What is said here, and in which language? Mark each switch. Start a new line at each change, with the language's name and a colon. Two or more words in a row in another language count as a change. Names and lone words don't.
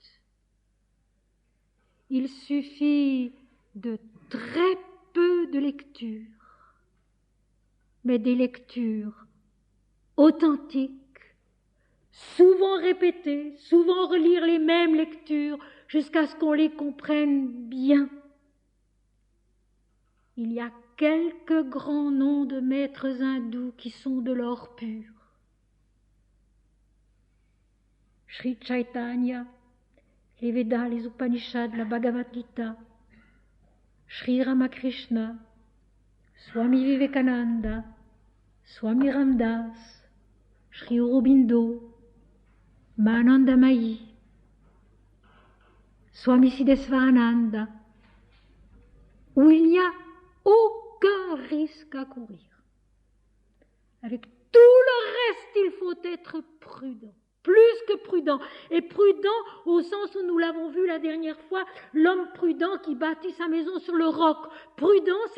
French: Il suffit de très peu de lectures, mais des lectures authentiques, souvent répétées, souvent relire les mêmes lectures jusqu'à ce qu'on les comprenne bien. Il y a quelques grands noms de maîtres hindous qui sont de l'or pur. Sri Chaitanya, les Védas, les Upanishads, la Bhagavad Gita, Sri Ramakrishna, Swami Vivekananda, Swami Ramdas, Sri Aurobindo, Mahananda Mahi, Swami Siddheswarananda, où il n'y a aucun risque à courir. Avec tout le reste, il faut être prudent. Plus que prudent, et prudent au sens où nous l'avons vu la dernière fois, l'homme prudent qui bâtit sa maison sur le roc.